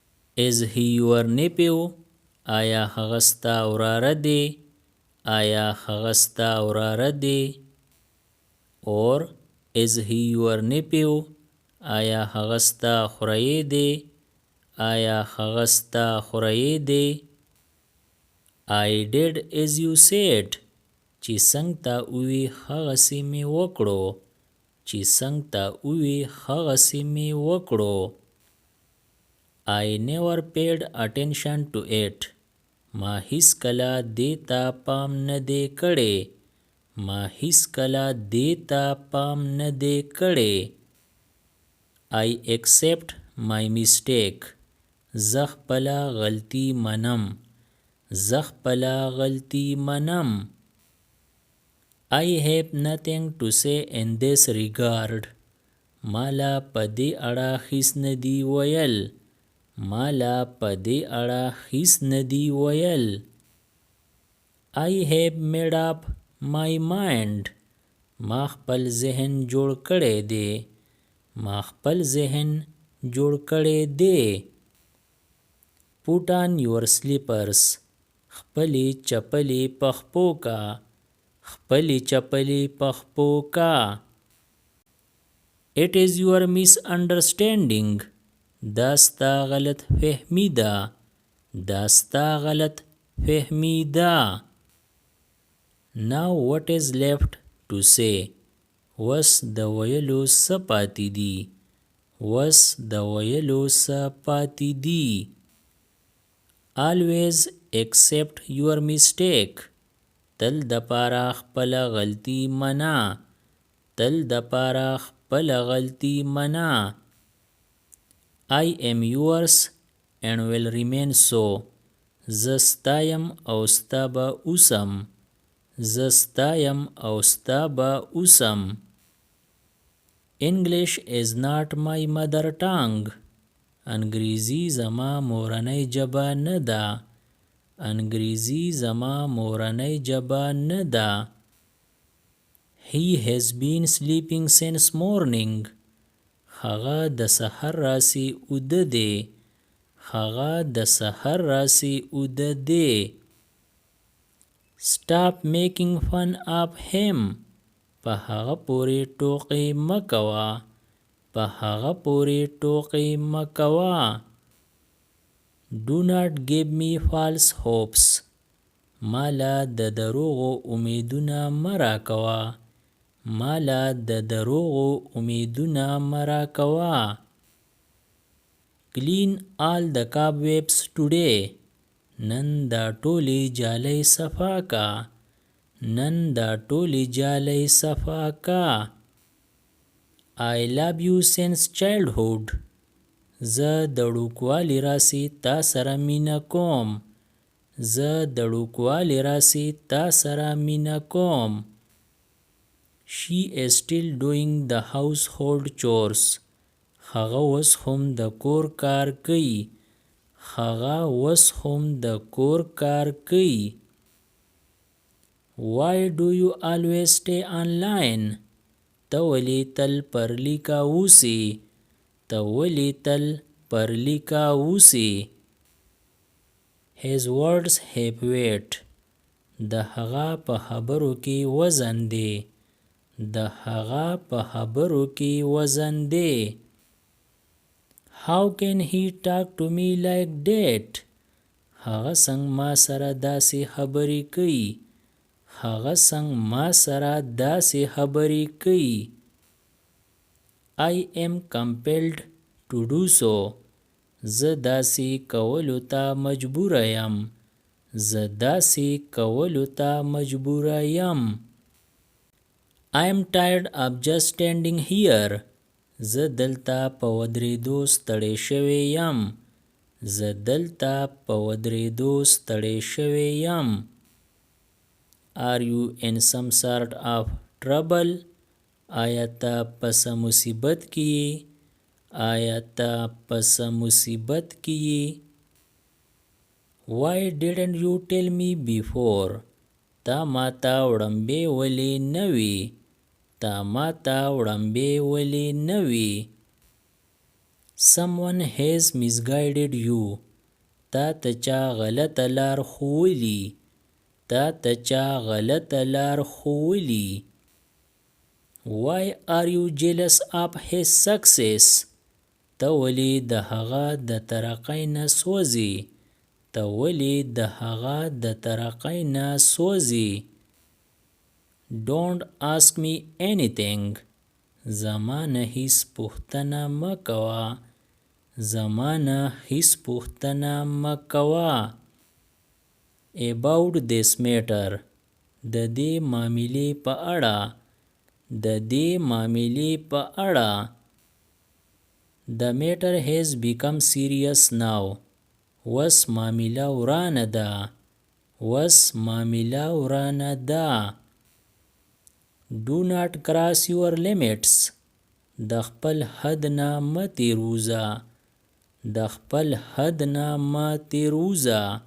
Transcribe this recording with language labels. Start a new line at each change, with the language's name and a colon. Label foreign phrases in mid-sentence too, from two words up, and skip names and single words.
English: Is he your nephew?
Pashto: آیا هغه ستا وراره دی؟ آیا هغه ستا وراره دی؟
English: Or is he your nephew?
Pashto: آیا هغه ستا خوریی دی؟ آیا هغه ستا خوریی دی؟
English: I did as you said.
Pashto: چې څنګه تا ووی هغسې مې وکړو. چې څنګه تا ووی هغسې مې وکړو.
English: I never paid attention to it.
Pashto: ما هیڅکله دې ته پام نه دی کړی. ما هیڅکله دې ته پام نه دی کړی.
English: I accept my mistake.
Pashto: زه خپله غلطي منم. زه خپله غلطي منم.
English: I have nothing to say in this regard.
Pashto: مالا په دې اړه هیڅ نه دی ویل. مالا په دې اړه هیڅ نه دی ویل.
English: I have made up my mind.
Pashto: ما خپل ذهن جوړ کړی دی. ما خپل ذهن جوړ کړی دی.
English: Put on your slippers.
Pashto: خپلې چپلې په خپو کا. خپلې چپلې په خپو کا.
English: It is your misunderstanding.
Pashto: دا ستا غلط فهمی ده. دا ستا غلط فهمی ده.
English: Now what is left to say?
Pashto: وس د ویلو څه پاتې دي. وس د ویلو څه پاتې دي.
English: Always accept your mistake.
Pashto: تل د پاره خپله غلطي منا. تل د پاره خپله غلطي منا.
English: I am yours and will remain so.
Pashto: زه ستا یم او ستا به اوسم. زه ستا یم او ستا به اوسم.
English: English is not my mother tongue.
Pashto: انګریزي زما مورنۍ ژبه نه ده. انګریزي زما مورنۍ ژبه نه ده.
English: He has been sleeping since morning.
Pashto: هغه د سحر راسي اوده دی. هغه د سحر راسي اوده دی.
English: Stop making fun of him.
Pashto: په هغه پورې ټوقې مه کوه. په هغه پورې ټوقې مه کوه.
English: Do not give me false hopes.
Pashto: مالا د دروغو امیدونه مه راکوه. مالا د دروغو امیدونه مه راکوه.
English: Clean all the cobwebs today.
Pashto: نن دا ټولې جالۍ صفا کا. نن دا ټولې جالۍ صفا کا.
English: I love you since childhood.
Pashto: زه د وړوکوالي راسي تا سره مینه کوم. زه د وړوکوالي راسي تا سره مینه کوم.
English: She is still doing the household chores.
Pashto: هغه اوس هم د کور کار کوي. هغه اوس هم د کور کار کوي.
English: Why do you always stay online?
Pashto: ته ولې تل پر لیکه اوسې. ته ولې تل پر لیکه اوسې.
English: His words have weight.
Pashto: د هغه په خبرو کې وزن دی. د هغه په خبرو کې وزن دی.
English: How can he talk to me like that?
Pashto: هغه څنګه ما سره داسې خبرې کوي. هغه څنګه ما سره داسې خبرې کوي.
English: I am compelled to do so.
Pashto: زه داسې کولو ته مجبور یم. زه داسې کولو ته مجبور یم.
English: I am tired of just standing here.
Pashto: زه دلته په ودرېدو ستړی شوی یم. زه دلته په ودرېدو ستړی شوی یم.
English: Are you in some sort of trouble?
Pashto: آیا ته په څه مصیبت کې یې؟ آیا ته په څه مصیبت کې یې؟
English: Why didn't you tell me before?
Pashto: تا ماته وړاندې ولې نه وې؟ تا ماته وړاندې ولې نه وې؟
English: Someone has misguided you.
Pashto: تا ته چا غلطه لار ښوولي. تا ته چا غلطه لار ښوولي.
English: Why are you jealous of his success?
Pashto: ته ولې د هغه د ترقۍ نه سوځې. ته ولې د هغه د ترقۍ نه سوځې.
English: Don't ask me anything.
Pashto: زما نه هیڅ پوښتنه مه کوه. زما نه هیڅ پوښتنه مه کوه.
English: About this matter.
Pashto: د دې معاملې په اړه. د دې معاملې په اړه.
English: The matter has become serious now.
Pashto: وس معامله ورانه ده. وس معامله ورانه ده.
English: Do not cross your limits.
Pashto: د خپل حد نه مه تیروزه. د خپل حد نه مه تیروزه.